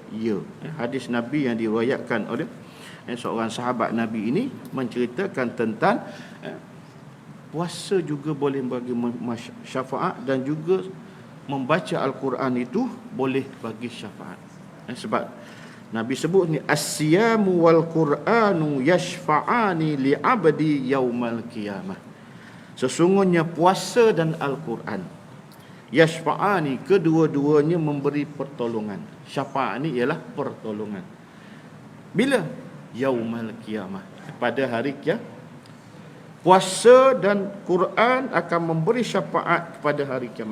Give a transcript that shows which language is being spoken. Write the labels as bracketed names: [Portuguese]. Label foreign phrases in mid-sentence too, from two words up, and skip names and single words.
[Malay] Ya, hadis Nabi yang diriwayatkan oleh seorang sahabat Nabi ini menceritakan tentang puasa juga boleh bagi syafaat, dan juga membaca Al-Quran itu boleh bagi syafaat. Sebab Nabi sebut ni, [Arabic] الصيام والقرآن يشفعان للعبد يوم القيامة. [Malay] Sesungguhnya puasa dan Al-Quran, yashfa'ani, kedua-duanya memberi pertolongan. Syafaat ni ialah pertolongan. Bila? [Arabic] يوم القيامة, [Malay] pada hari kiamat. Puasa dan Quran akan memberi syafaat kepada hari kiamat.